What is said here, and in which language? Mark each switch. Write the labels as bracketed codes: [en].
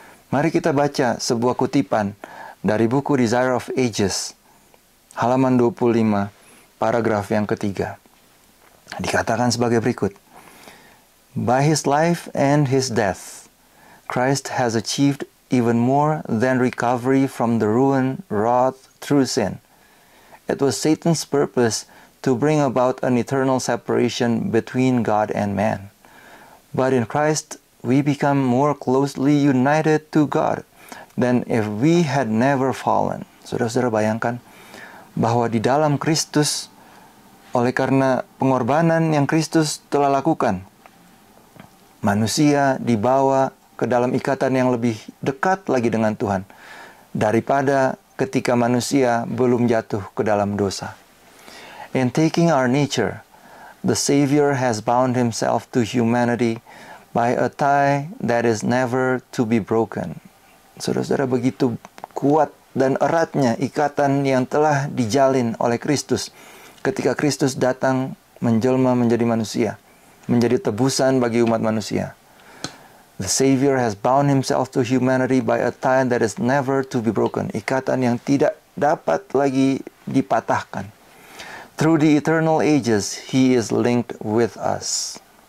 [id] Mari kita baca sebuah kutipan dari buku Desire of Ages, halaman 25, paragraf yang ketiga. Dikatakan sebagai berikut. [en] By his life and his death, Christ has achieved even more than recovery from the ruin wrought through sin. It was Satan's purpose to bring about an eternal separation between God and man. But in Christ, we become more closely united to God than if we had never fallen. [id] Saudara-saudara, bayangkan bahwa di dalam Kristus, oleh karena pengorbanan yang Kristus telah lakukan, manusia dibawa ke dalam ikatan yang lebih dekat lagi dengan Tuhan daripada ketika manusia belum jatuh ke dalam dosa. [en] In taking our nature, the Savior has bound himself to humanity by a tie that is never to be broken. [id] Saudara-saudara, begitu kuat dan eratnya ikatan yang telah dijalin oleh Kristus ketika Kristus datang menjelma menjadi manusia, menjadi tebusan bagi umat manusia. [en] The Savior has bound himself to humanity by a tie that is never to be broken. [id] Ikatan yang tidak dapat lagi dipatahkan. [en] Through the eternal ages, he is linked with us.